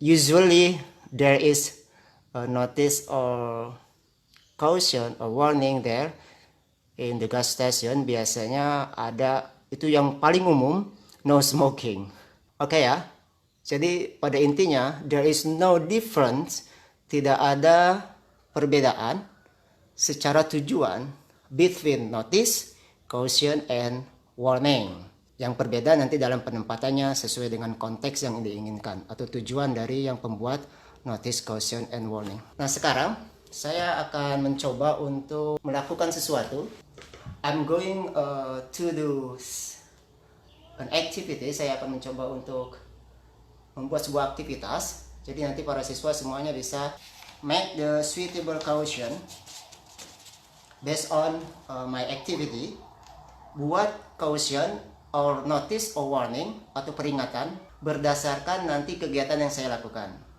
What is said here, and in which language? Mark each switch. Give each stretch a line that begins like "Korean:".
English: Usually there is a notice or caution or warning there in the gas station.
Indonesian: Biasanya ada, itu yang paling umum, no smoking. Oke ya. Jadi pada intinya
English: there is no difference,
Indonesian: tidak ada perbedaan secara tujuan between notice, caution, and warning. Yang berbeda nanti dalam penempatannya sesuai dengan konteks yang diinginkan atau tujuan dari yang pembuat notice, caution, and warning. Nah, sekarang saya akan mencoba untuk melakukan sesuatu.
English: I'm going to do an activity.
Indonesian: Saya akan mencoba untuk membuat sebuah aktivitas. Jadi nanti para siswa semuanya bisa
English: make the suitable caution based on my activity.
Indonesian: Buat caution or notice or warning atau peringatan berdasarkan nanti kegiatan yang saya lakukan.